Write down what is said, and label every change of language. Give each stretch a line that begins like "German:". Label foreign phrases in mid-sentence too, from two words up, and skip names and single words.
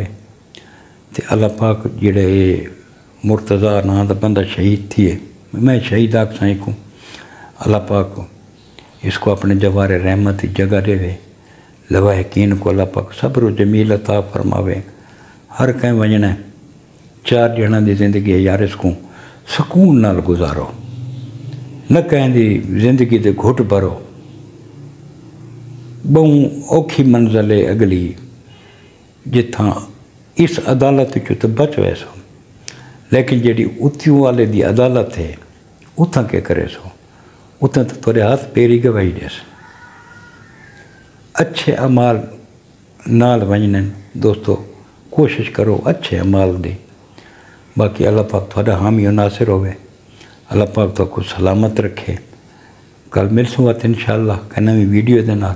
Saraiki: تو اللہ پاک جیڑے مرتضیٰ ناں دا بندہ شہید تھی ہے، میں شہید آکھ سائیں کو اللہ پاک اسکو اپنے جوار رحمت کی جگہ دیوے. لواحقین کو اللہ پاک صبر جمیل عطا فرماوے. ہر کہیں وجنا 4 جنا کی زندگی ہے یار، اسکو سکون نال گزارو، نہ کہیں دی زندگی دے گھٹ بھرو، بہوں اوکھی منزل ہے اگلی جتھاں اس عدالت چو تو بچ ویسو، لیکن جیڑی اتیوں والے دی عدالت ہے اتھاں کے کرے سو، اتھاں تو تھوڑے ہاتھ پیری گواہی دے سو۔ اچھے اعمال نال ونجنن دوستو، کوشش کرو اچھے اعمال دی۔ باقی اللہ پاک تھوڑا حامی و ناصر ہوئے، اللہ پاک تو کو سلامت رکھے۔ کل مل سوات انشاءاللہ کہ نوی ویڈیو دے نال۔